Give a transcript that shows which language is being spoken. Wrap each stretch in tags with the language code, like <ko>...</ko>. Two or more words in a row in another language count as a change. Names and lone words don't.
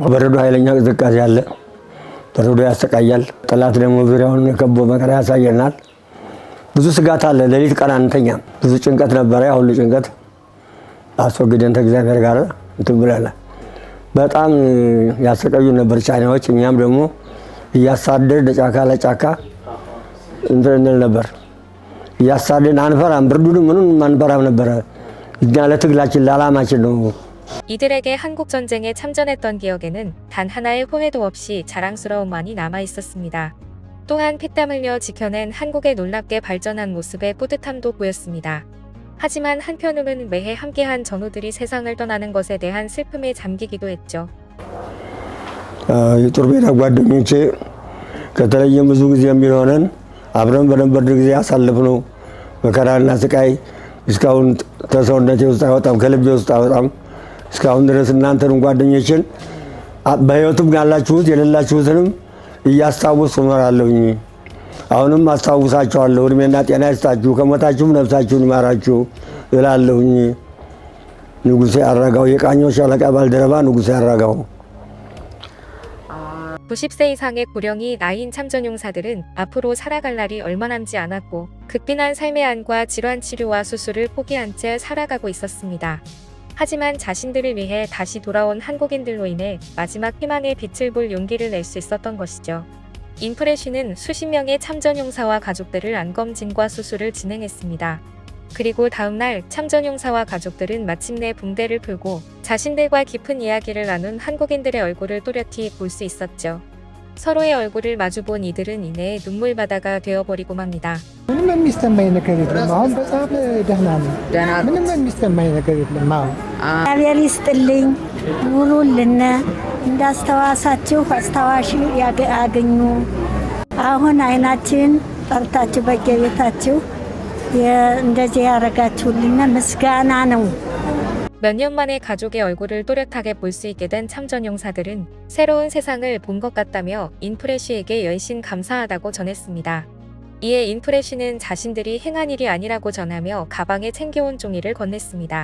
<am>በረዶ ኃይለኛ ቅዝቃዜ አለ። በረዶ ያሰቃያል። ጠላት ደግሞ ዙሪያውን ከቦ መከራ ያሳየናል። ብዙ ስጋት አለ። ሌሊት ቀን አንተኛም። ብዙ ጭንቀት ነበር። ያ ሁሉ ጭንቀት አስወግደን ከእግዚአብሔር ጋር እንትን ብለናል። በጣም ያሰቃዩ ነበር ቻይናዎች። እኛም ደግሞ እያሳደድን ጫካ ለጫካ እንትን እንል ነበር። እያሳደድን አንፈራም። ብርዱንም ምኑንም አንፈራም ነበር። እኛ ለትግላችን ለዓላማችን ነው።</am> <ko>이들에게 한국 전쟁에 참전했던 기억에는 단 하나의 후회도 없이 자랑스러움만이 남아 있었습니다. 또한 피땀 흘려 지켜낸 한국의 놀랍게 발전한 모습에 뿌듯함도 보였습니다. 하지만 한편으로는 매해 함께한 전우들이 세상을 떠나는 것에 대한 슬픔에 잠기기도 했죠.</ko> <am>የጦር ሜዳ ጓደኞቼ ከተለየ ብዙ ጊዜ የሚሆነን አብረን በነበርን ጊዜ ያሳለፍነው መከራና ስቃይ እስካሁን ተሰውነቴ ውስጥ አይወጣም፣ ከልቤ ውስጥ አይወጣም። እስካሁን ድረስ እናንተንም ጓደኞችን በህይወትም ያላችሁት የሌላችሁትንም እያስታወስኩ እኖራለሁኝ። አሁንም አስታውሳቸዋለሁ። እድሜና ጤና ይስጣችሁ፣ ከሞታችሁም ነፍሳችሁን ይማራችሁ እላለሁኝ። ንጉሴ አራጋው የቃኞች ሻለቃ ባልደረባ ንጉሴ አራጋው።</am> <ko>90세 이상의 고령이 나이인 참전용사들은 앞으로 살아갈 날이 얼마 남지 않았고 극빈한 삶의 안과 질환 치료와 수술을 포기한 채 살아가고 있었습니다. 하지만 자신들을 위해 다시 돌아온 한국인들로 인해 마지막 희망의 빛을 볼 용기를 낼 수 있었던 것이죠. 인프레쉬는 수십 명의 참전용사와 가족들을 안검진과 수술을 진행했습니다. 그리고 다음날 참전용사와 가족들은 마침내 붕대를 풀고 자신들과 깊은 이야기를 나눈 한국인들의 얼굴을 또렷이 볼 수 있었죠. 서로의 얼굴을 마주본 이들은 이내 눈물바다가 되어버리고 맙니다.</ko> <am>ምንም የሚሰማኝ ነገር የለም። አሁን በጣም ደህና ነኝ። ምንም የሚሰማኝ ነገር የለም። እግዚአብሔር ይስጥልኝ፣ ኑሩልን፣ እንዳስተዋሳችሁ አስታዋሽ ያገኙ። አሁን አይናችን ጠርታችሁ በየቤታችሁ እንደዚህ ያረጋችሁልን ምስጋና ነው።</am> <ko>몇 년 만에 가족의 얼굴을 또렷하게 볼 수 있게 된 참전용사들은 새로운 세상을 본 것 같다며 인프레쉬에게 열심 감사하다고 전했습니다. 이에 인프레쉬는 자신들이 행한 일이 아니라고 전하며 가방에 챙겨온 종이를 건넸습니다.</ko>